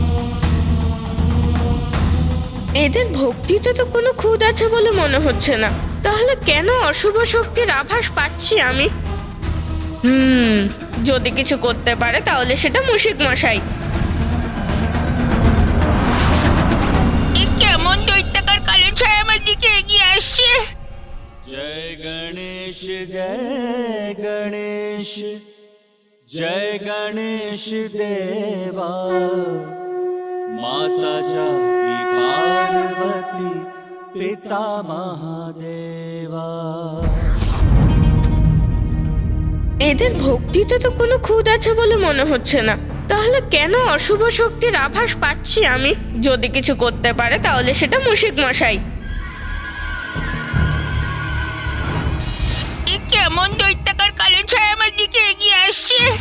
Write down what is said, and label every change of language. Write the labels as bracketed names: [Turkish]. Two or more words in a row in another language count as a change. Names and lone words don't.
[Bangla] এদের ভক্তিতে তো কোনো খুঁত আছে বলে মনে হচ্ছে না। তাহলে কেন অশুভ শক্তির আভাস পাচ্ছি আমি? যদি কিছু করতে পারে তাহলে সেটা মুশিক মশাই। কেমন দৈত্যাকার কালো ছায়া আমার দিকে এগিয়ে আসছে। [Hindi] जय गणेश जय गणेश जय गणेश देवा माता जाकी पार्वती पिता महादेवा। [Bangla] এদের ভক্তিতে তো কোনো খুঁত আছে বলে মনে হচ্ছে না। তাহলে কেন অশুভ শক্তির আভাস পাচ্ছি আমি? যদি কিছু করতে পারে তাহলে সেটা মুশিক মশাই। কেমন দৈত্যাকার কালো ছায়া আমার দিকে এগিয়ে আসছে।